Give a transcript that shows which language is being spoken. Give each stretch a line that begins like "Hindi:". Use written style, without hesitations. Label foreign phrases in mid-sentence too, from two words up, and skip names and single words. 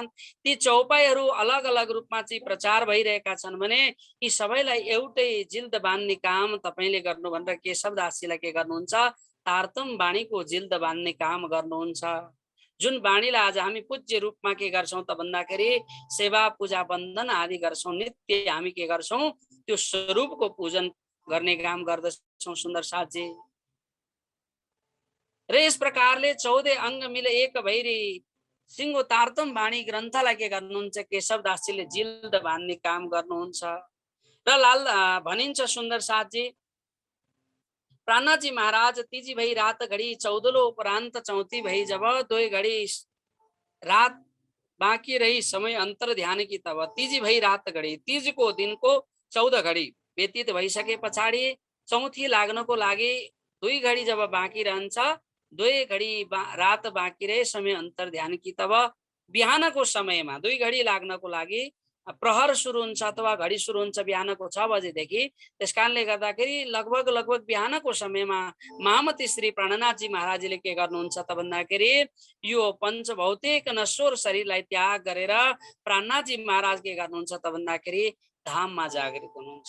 Nepali: ती चौपाईहरू अलग अलग रूपमा चाहिँ प्रचार भइरहेका छन् भने यी सबैलाई एउटै जिल्द बान्ने काम तपाईँले गर्नु भनेर केशवदासजीलाई के गर्नुहुन्छ, तारतम बाणीको जिल्द बान्ने काम गर्नुहुन्छ। जुन बाणीलाई आज हामी पूज्य रूपमा के गर्छौं त भन्दाखेरि सेवा पूजा बन्धन आदि गर्छौं, नित्य हामी के गर्छौं, त्यो स्वरूपको पूजन गर्ने काम गर्दछौं सुन्दर साथजी। र यस प्रकारले 14 अंग मिले एक भैरी सिंहो तारतम बाणी ग्रन्थलाई के गर्नुहुन्छ, केशवदासजीले जिल्द बान्ने काम गर्नुहुन्छ। र लाल भनिन्छ सुन्दर साथजी,
Hindi: प्राणनाथजी महाराज तीजी भई रात घडी 14 उपरांत 34 भई जब 2 घडी रात बाँकी रही समय अंतर ध्यान की तब तीजी भई रात घडी,
Nepali: तीजको दिनको 14 घडी व्यतीत भइसके पछाडि चौथी लाग्नको लागि 2 घडी जब बाँकी रहन्छ, 2
Hindi: घडी रात बाँकी रहे समय अंतर ध्यान की
Nepali: तब बिहानको समयमा 2 घडी लाग्नको लागि प्रहर सुरु हुन्छ अथवा घडी सुरु हुन्छ बिहानको 6 बजेदेखि। त्यसकारणले गर्दाखेरि लगभग बिहानको समयमा महामती श्री प्राणनाथजी महाराजले के गर्नुहुन्छ त भन्दाखेरि यो पञ्चभौतिक नश्वर शरीरलाई त्याग गरेर प्राणनाथजी महाराज के गर्नुहुन्छ त भन्दाखेरि धाममा जागृत हुनुहुन्छ।